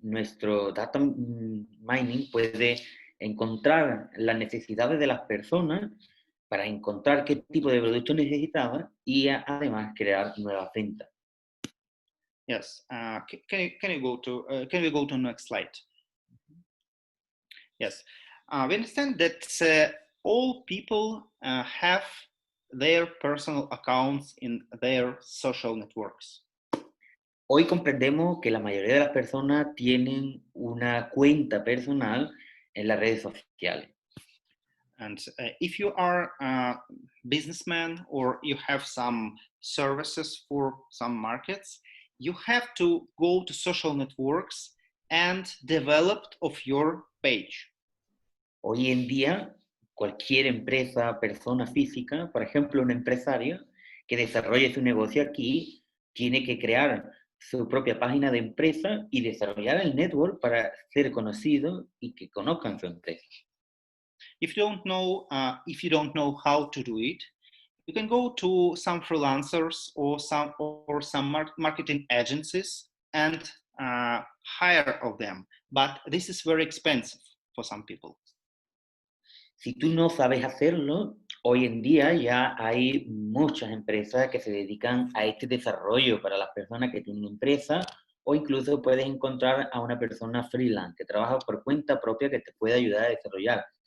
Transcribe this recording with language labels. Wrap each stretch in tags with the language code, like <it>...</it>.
<es>Nuestro data mining puede encontrar las necesidades de las personas para encontrar qué tipo de producto necesitaban y además crear nuevas ventas.</es> <en>Yes, can we go to next slide? Yes, we understand that all people have their personal accounts in their social networks.</en> <es>Hoy comprendemos que la mayoría de las personas tienen una cuenta personal en las redes sociales.</es> <en>And if you are a businessman or you have some services for some markets, you have to go to social networks and develop of your page.</en> <es>Hoy en día, cualquier empresa, persona física, por ejemplo, un empresario que desarrolle su negocio aquí, tiene que crear su propia página de empresa y desarrollar el network para ser conocido y que conozcan su empresa.</es> <en>If you don't know how to do it, you can go to some freelancers or some marketing agencies and hire of them. But this is very expensive for some people.</en> <es>Si tú no sabes hacerlo, hoy en día ya hay muchas empresas que se dedican a este desarrollo para las personas que tienen empresa, o incluso puedes encontrar a una persona freelance que trabaja por cuenta propia que te puede ayudar a desarrollar.</es>